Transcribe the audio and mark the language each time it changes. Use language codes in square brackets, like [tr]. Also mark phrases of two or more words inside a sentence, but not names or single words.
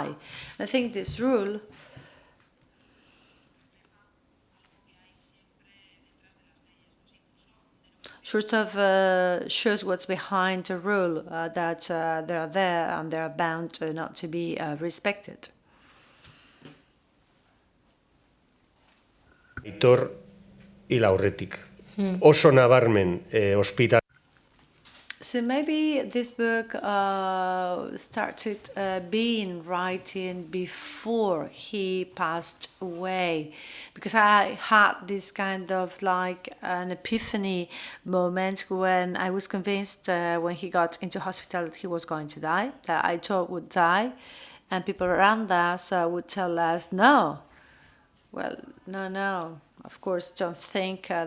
[en] And I think this rule sort of shows what's behind the rule, that they're there and they're bound not to be respected. [eu] Aitor hil aurretik. Oso nabarmen ospital. [en] So maybe this book started being writing before he passed away, because I had this kind of like an epiphany moment when I was convinced when he got into hospital that he was going to die, that I thought would die, and people around us would tell us, no, well, no, of course, don't think that.